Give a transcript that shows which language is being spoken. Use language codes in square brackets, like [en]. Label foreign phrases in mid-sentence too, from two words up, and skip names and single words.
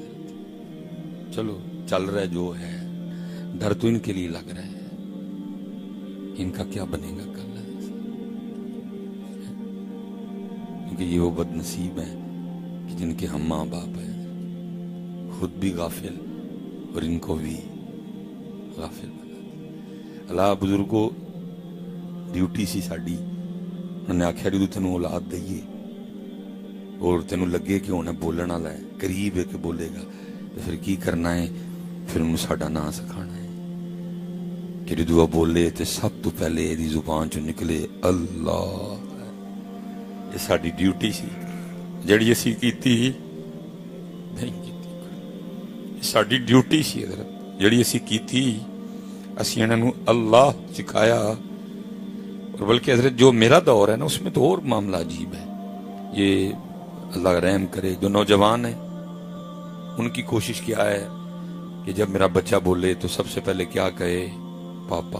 [ur] چلو چل رہا ہے جو ہے، ڈر تو ان کے لیے لگ رہا ہے ان کا کیا بنے گا کل، کیونکہ یہ وہ بد نصیب ہیں کہ جن کے ہم ماں باپ ہیں خود بھی غافل اور ان کو بھی غافل بنا. [pa] اللہ بزرگوں ڈیوٹی سی ساڈی، انہوں نے آخیا جدو تینوں اولاد دئیے اور تینوں لگے کہ انہیں بولنا والا ہے، قریب ہے کہ بولے گا، تو پھر کی کرنا ہے؟ پھر انہوں ساڈا نام سکھانا ہے کہ جدو بولے تو سب تو پہلے یہ زبان چ نکلے اللہ. یہ ساڈی ڈیوٹی سی جڑی اسی کیتی نہیں کیتی. ساڈی ڈیوٹی سی حضرت جڑی اسی کیتی، اسی انہاں نو اللہ سکھایا. [ur] اور بلکہ حضرت جو میرا دور ہے نا اس میں تو اور معاملہ عجیب ہے. یہ اللہ رحم کرے جو نوجوان ہیں ان کی کوشش کیا ہے کہ جب میرا بچہ بولے تو سب سے پہلے کیا کہے؟ پاپا.